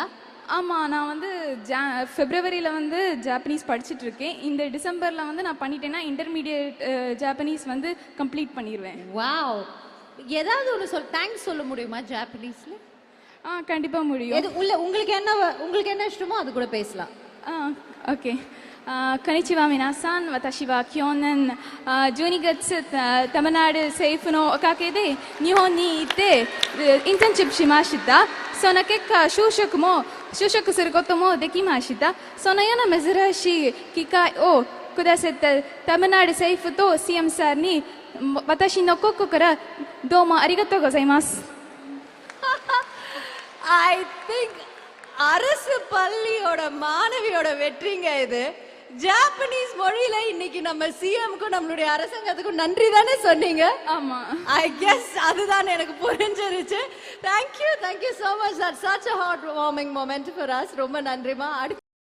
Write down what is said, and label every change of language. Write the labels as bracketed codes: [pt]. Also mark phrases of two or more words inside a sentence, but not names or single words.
[ta] ஆமாம், நான் வந்து ஃபெப்ரவரியில் வந்து ஜாப்பனீஸ் படிச்சுட்ருக்கேன். இந்த டிசம்பரில் வந்து நான் பண்ணிட்டேன்னா [en] intermediate Japanese [ta] வந்து கம்ப்ளீட் பண்ணிடுவேன். வாவ். ஏதாவது ஒன்று தேங்க்ஸ் சொல்ல முடியுமா ஜாப்பனீஸில்? கண்டிப்பாக முடியும். உங்களுக்கு என்ன இஷ்டமோ அது கூட பேசலாம். ஓகே. [ja] こんにちは皆さん。私は去年12月タミルナード政府のおかげで日本に行ってインターンシップしました。その結果就職することもできました。そのような珍しい機会をくださったタミルナード政府と CM さんに私の心からどうもありがとうございます。 [en] I think [ta] அரசு பள்ளியோட மாணவியோட வெற்றிங்க இது. ஜாப்பனீஸ் மொழியில இன்னைக்கு நம்ம சிஎம்க்கும் நம்மளுடைய அரசாங்கத்துக்கும் நன்றி தானே சொன்னீங்க. ஆமா, [en] I guess [ta] அதுதான் எனக்கு புரிஞ்சிருச்சு. [en] thank you so much. That's such a heartwarming moment for us. [ta] ரொம்ப நன்றிமா.